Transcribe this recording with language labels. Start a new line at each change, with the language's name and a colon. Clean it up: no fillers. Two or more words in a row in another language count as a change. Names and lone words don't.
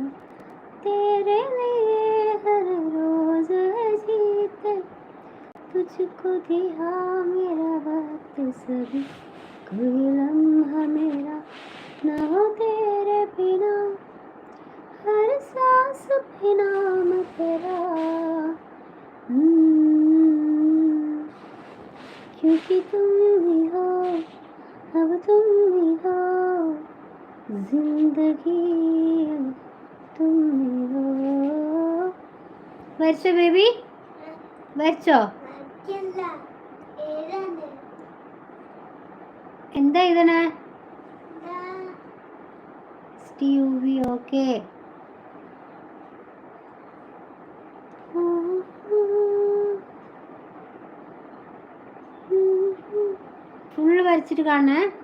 Hindi: तेरे लिए हर रोज है जीते तुझको दिया मेरा वक्त सभी कोई लम्हा मेरा न हो तेरे बिना हर सांस पे नाम तेरा. क्योंकि तुम ही हो अब तुम ही हो जिंदगी तुम ही हो.
Malayalam: വരച്ചോ ബേബി, വരച്ചോ. എന്താ എഴുതണേ? സ്റ്റീവി. ഓക്കെ. ഫുള്ള് വരച്ചിട്ട് കാണണേ.